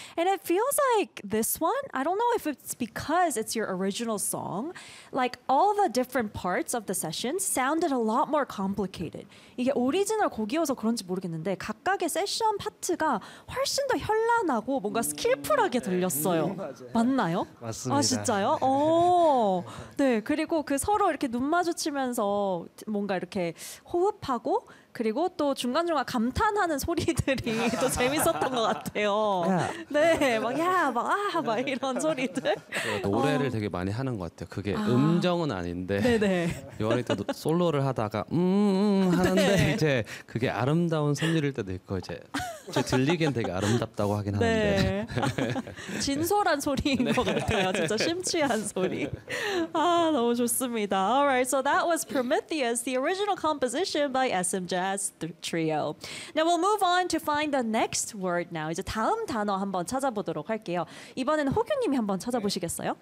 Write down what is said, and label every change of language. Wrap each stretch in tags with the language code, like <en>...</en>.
<en>And it feels like this one, I don't know if it's because it's your original song, like all the different parts of the session sounded a lot more complicated.</en> <ko>이게 오리지널 곡이어서 그런지 모르겠는데 각각의 세션 파트가 훨씬 더 현란하고 뭔가 스킬풀하게 들렸어요. 맞나요? 맞습니다. 아, 진짜요? 오, 네. 그리고 그 서로 이렇게 눈 마주치면서 뭔가 이렇게 호흡하고 그리고 또 중간중간 감탄하는 소리들이 또 재밌었던 것 같아요. 네, 막 야, 막 아, 막 이런 소리들. 노래를 되게 많이 하는 것 같아요. 그게 음정은 아닌데 이번에 또 솔로를 하다가 하는데 네. 이제 그게 아름다운 선율일 때도 있고 이제 제 들리기엔 되게 아름답다고 하긴 하는데 네. 진솔한 소리인 네. 것 같아요. 진짜 심취한 소리. 아, 너무 좋습니다.</ko> <en>Alright, so that was Prometheus, the original composition by SM Jazz Trio. Now we'll move on to find the next word now.</en> <ko>이제 다음 단어 한번 찾아보도록 할게요. 이번에는 호규님이 한번 찾아보시겠어요?</ko>